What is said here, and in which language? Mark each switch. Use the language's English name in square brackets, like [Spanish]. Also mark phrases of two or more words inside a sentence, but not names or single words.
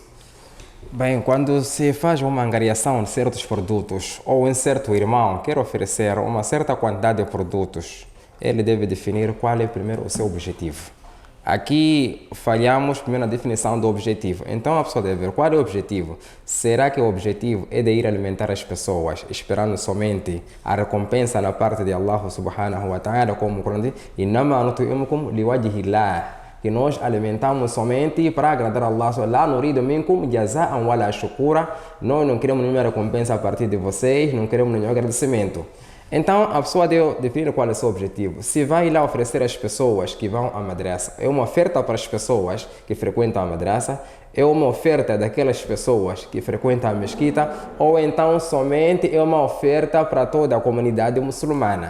[Portuguese] Bem, quando se faz uma angariação de certos produtos ou um certo irmão quer oferecer uma certa quantidade de produtos, ele deve definir qual é primeiro o seu objetivo. Aqui falhamos primeiro na definição do objetivo. Então a pessoa deve ver qual é o objetivo. Será que o objetivo é de ir alimentar as pessoas, esperando somente a recompensa na parte de [Arabic] الله سبحانه وتعالى, [Portuguese] como o Corão diz, [Arabic] "إنما نطعمكم لوجه الله", [Portuguese] que nós alimentamos somente para agradar a Allah. [Arabic] "لا نريد منكم جزاء ولا شكورا", [Portuguese] nós não queremos nenhuma recompensa a partir de vocês, não queremos nenhum agradecimento. Então a pessoa deve definir qual é o seu objetivo. Se vai lá oferecer às pessoas que vão à madraça, é uma oferta para as pessoas que frequentam a madraça, é uma oferta daquelas pessoas que frequentam a mesquita, ou então somente é uma oferta para toda a comunidade muçulmana.